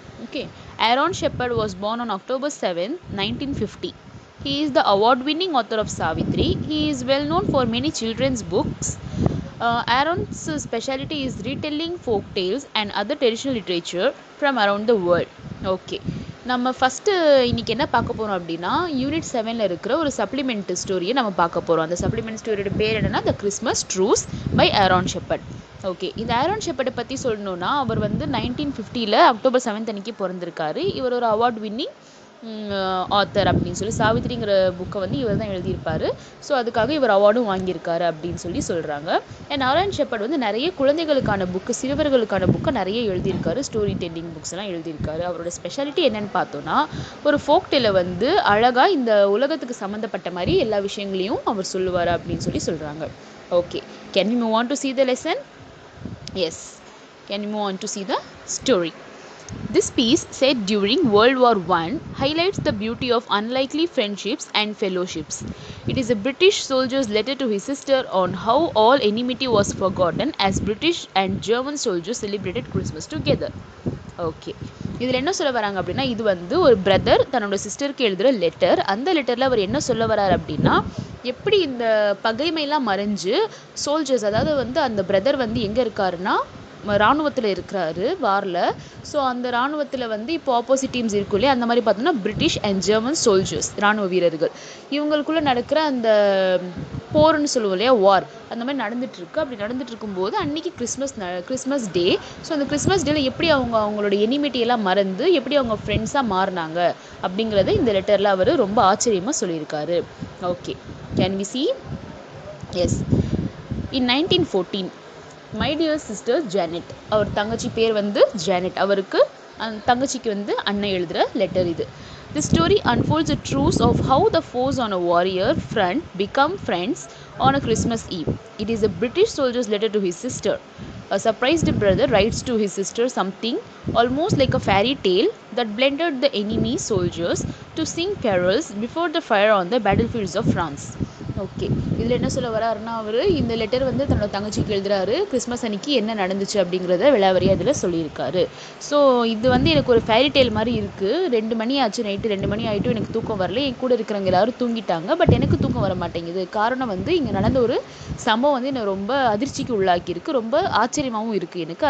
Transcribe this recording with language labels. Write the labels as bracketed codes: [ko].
[en] Okay, Aaron Shepard was born on October 7, 1950. He is the award-winning author of Savitri. He is well known for many children's books. Aaron's specialty is retelling folk tales and other traditional literature from around the world. [ta] Okay, நம்ம first இன்றைக்கி என்ன பார்க்க போகிறோம் அப்படின்னா, unit 7ல் இருக்கிற ஒரு supplement ஸ்டோரியை நம்ம பார்க்க போகிறோம். அந்த சப்ளிமெண்ட் ஸ்டோரியோட பேர் என்னென்னா the Christmas truce by Aaron shepherd. Okay, இந்த ஆரோன் ஷெப்பர்டை பற்றி சொல்லணுன்னா, அவர் வந்து 1950 அக்டோபர் 7 அன்னைக்கு பிறந்திருக்காரு. இவர் ஒரு அவார்ட் வின்னிங் ஆத்தர் அப்படின்னு சொல்லி சாவித்திரிங்கிற புக்கை வந்து இவர் தான் எழுதியிருப்பார். ஸோ அதுக்காக இவர் அவார்டும் வாங்கியிருக்காரு அப்படின்னு சொல்லி சொல்கிறாங்க. அண்ட் ஆரோன் ஷெப்பர்ட் வந்து நிறைய குழந்தைகளுக்கான புக்கு, சிறுவர்களுக்கான புக்கை நிறைய எழுதியிருக்காரு. ஸ்டோரி டெல்லிங் புக்ஸ் எல்லாம் எழுதியிருக்காரு. அவரோட ஸ்பெஷாலிட்டி என்னன்னு பார்த்தோன்னா, ஒரு ஃபோக் டேலை வந்து அழகாக இந்த உலகத்துக்கு சம்மந்தப்பட்ட மாதிரி எல்லா விஷயங்களையும் அவர் சொல்லுவார் அப்படின்னு சொல்லி சொல்கிறாங்க. [en] Okay, can we move on to see the lesson? Yes, can you move on to see the story? This piece, set during World War I, highlights the beauty of unlikely friendships and fellowships. It is a British soldier's letter to his sister on how all enmity was forgotten as British and German soldiers celebrated Christmas together. [ta] Okay, இதில் என்ன சொல்ல வராங்க அப்படின்னா, இது வந்து ஒரு brother தன்னோட சிஸ்டருக்கு எழுதுகிற லெட்டர். அந்த லெட்டரில் அவர் என்ன சொல்ல வரார் அப்படின்னா, எப்படி இந்த பகைமையெல்லாம் மறைஞ்சு சோல்ஜர்ஸ், அதாவது வந்து அந்த பிரதர் வந்து எங்கே இருக்காருன்னா இராணுவத்தில் இருக்கிறாரு வாரில். ஸோ அந்த இராணுவத்தில் வந்து இப்போ ஆப்போசிட் டீம்ஸ் இருக்கும் இல்லையா, அந்த மாதிரி பார்த்தோம்னா பிரிட்டிஷ் அண்ட் ஜெர்மன் சோல்ஜர்ஸ், இராணுவ வீரர்கள், இவங்களுக்குள்ளே நடக்கிற அந்த போர்னு சொல்லுவோம் இல்லையா, வார், அந்த மாதிரி நடந்துகிட்ருக்கு. அப்படி நடந்துட்டு இருக்கும்போது அன்றைக்கி கிறிஸ்மஸ் டே. ஸோ அந்த கிறிஸ்மஸ் டேல எப்படி அவங்களோட எனிமிட்டியெல்லாம் மறந்து எப்படி அவங்க ஃப்ரெண்ட்ஸாக மாறினாங்க அப்படிங்கிறத இந்த லெட்டரில் அவர் ரொம்ப ஆச்சரியமாக சொல்லியிருக்காரு. [en] Okay, can we see? Yes, in 1914 my dear sister Janet, [ta] அவர் தங்கச்சி பேர் வந்து ஜானெட், அவருக்கு தங்கச்சிக்கு வந்து அண்ணன் எழுதுகிற லெட்டர் இது. [en] The story unfolds the truth of how the foes on a warrior front become friends on a Christmas Eve. It is a British soldier's letter to his sister. A surprised brother writes to his sister something almost like a fairy tale that blended the enemy soldiers to sing carols before the fire on the battlefields of France. [ta] Okay, இதில் என்ன சொல்ல வராருன்னா, அவர் இந்த letter வந்து தன்னோட தங்கச்சிக்கு எழுதுறாரு. Christmas அன்னைக்கு என்ன நடந்துச்சு அப்படிங்கிறத விளாவரியாக இதில் சொல்லியிருக்காரு. ஸோ இது வந்து எனக்கு ஒரு ஃபேரி டேல் மாதிரி இருக்குது. 2 மணி ஆச்சு, நைட்டு 2 மணி ஆகிட்டும் எனக்கு தூக்கம் வரல. என் கூட இருக்கிறவங்க எல்லாரும் தூங்கிட்டாங்க, பட் எனக்கு தூக்கம் வர மாட்டேங்குது. காரணம் வந்து இங்கே நடந்த ஒரு சம்பவம் வந்து என்னை ரொம்ப அதிர்ச்சிக்கு உள்ளாக்கியிருக்கு, ரொம்ப ஆச்சரியமாகவும் இருக்குது எனக்கு.